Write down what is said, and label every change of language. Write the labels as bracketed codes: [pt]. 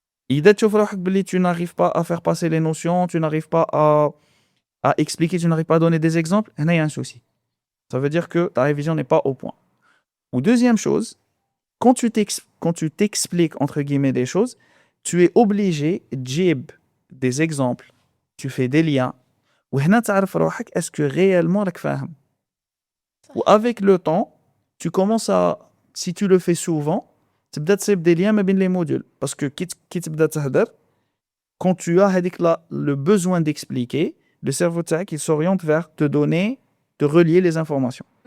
[ar] إذا تشوف روحك بلي [fr] tu n'arrives pas à faire passer les notions, tu n'arrives pas à expliquer, tu n'arrives pas à donner des exemples, il y a un souci. Ça veut dire que ta révision n'est pas au point. Ou deuxième chose, quand tu t'expliques entre guillemets des choses, tu es obligé de des exemples, tu fais des liens. [ar] Ou هنا تعرف روحك [fr] est-ce que réellement [ar] راك فاهم. [fr] Ou avec le temps, tu commences à, si tu le fais souvent, [ar] تبدا تسيب [fr] des liens [ar] ما بين [fr] les modules parce que [ar] كي تبدا تهدر, [fr] quand tu as le besoin d'expliquer, le cerveau تاعك il s'oriente vers te donner, te relier les informations.